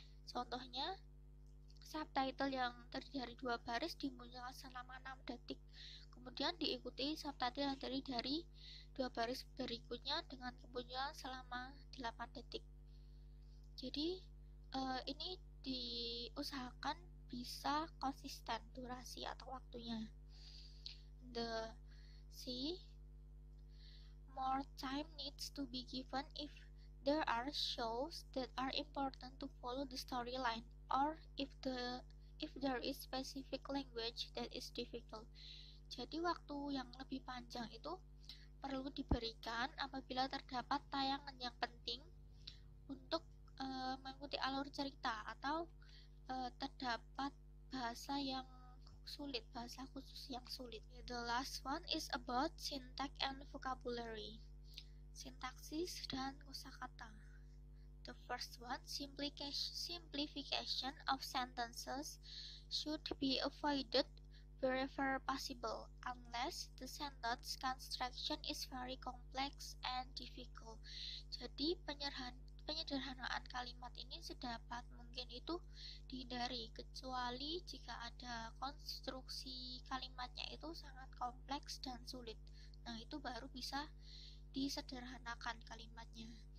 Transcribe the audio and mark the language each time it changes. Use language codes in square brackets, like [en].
[id] Contohnya, subtitle yang terdiri dari 2 baris dimunculkan selama 6 detik, kemudian diikuti subtitle yang terdiri dari 2 baris berikutnya dengan kemunculan selama 8 detik. Jadi ini diusahakan bisa konsisten durasi atau waktunya. [en] The C, more time needs to be given if there are shows that are important to follow the storyline, or if there is specific language that is difficult. [id] Jadi waktu yang lebih panjang itu perlu diberikan apabila terdapat tayangan yang penting untuk mengikuti alur cerita atau terdapat bahasa yang sulit, bahasa khusus yang sulit. [en] The last one is about syntax and vocabulary, [id] sintaksis dan kosakata. [en] The first one, simplification of sentences should be avoided wherever possible, unless the sentence construction is very complex and difficult. [id] Jadi penyederhanaan kalimat ini sedapat mungkin itu dihindari, kecuali jika ada konstruksi kalimatnya itu sangat kompleks dan sulit. Nah, itu baru bisa disederhanakan kalimatnya.